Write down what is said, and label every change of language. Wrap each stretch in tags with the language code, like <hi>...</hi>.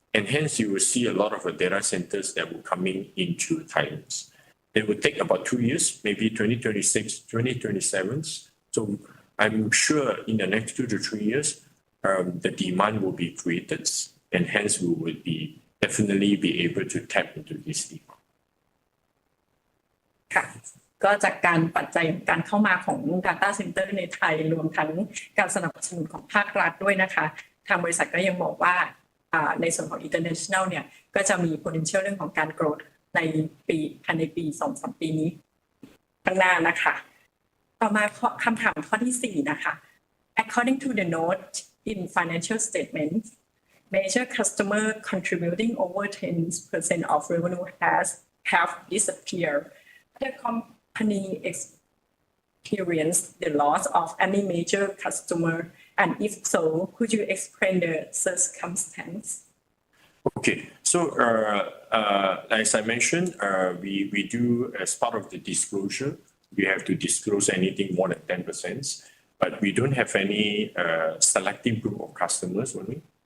<en>And hence, you will see a lot of data centers that will come into Thailand. It will take about 2 years, maybe 2026, 2027. So I'm sure in the next 2 to 3 years, the demand will be created, and hence we will definitely be able to tap into this demand.</en> <th>ค่ะ ก็จากการปัจจัยการเข้ามาของ Data Center ในไทยรวมทั้งการสนับสนุนของภาครัฐด้วยนะคะ ทางบริษัทก็ยังบอกว่าในส่วนของ international เนี่ยก็จะมี potential เรื่องของการ growth ในภายในปี 2-3 ปีนี้ข้างหน้านะคะต่อมาคำถามข้อที่ 4 นะคะ</th> <en>According to the note in financial statements, major customer contributing over 10% of revenue have disappeared. The company experienced the loss of any major customer, and if so, could you explain the circumstance? Okay, so as I mentioned, we do, as part of the disclosure, we have to disclose anything more than 10%, but we don't have any selective group of customers only.</en>